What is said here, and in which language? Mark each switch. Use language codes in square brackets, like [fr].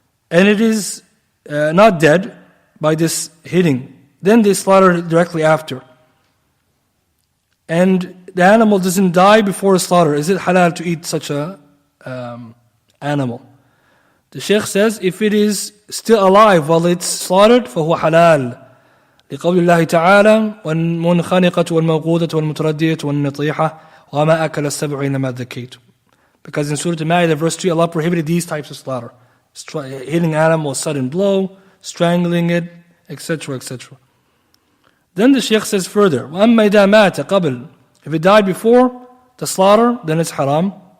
[en] And it is not dead by this hitting. Then they slaughter it directly after. And the animal doesn't die before slaughter. Is it halal to eat such a animal? The Shaykh says, if it is still alive while it's slaughtered, [ar] فهو حلال. لقول الله تعالى والمنخنقة والموقودة والمتردية والنطيحة وما أكل السبع إنما ذكيت. [en] Because in Surah Al-Ma'idah, verse 3, Allah prohibited these types of slaughter. Hitting animal, sudden blow, strangling it, etc., etc. Then the Shaykh says further, [ar] وَأَمَّا إِذَا مَاتَ قَبْلِ. [en] If it died before the slaughter, then it's haram.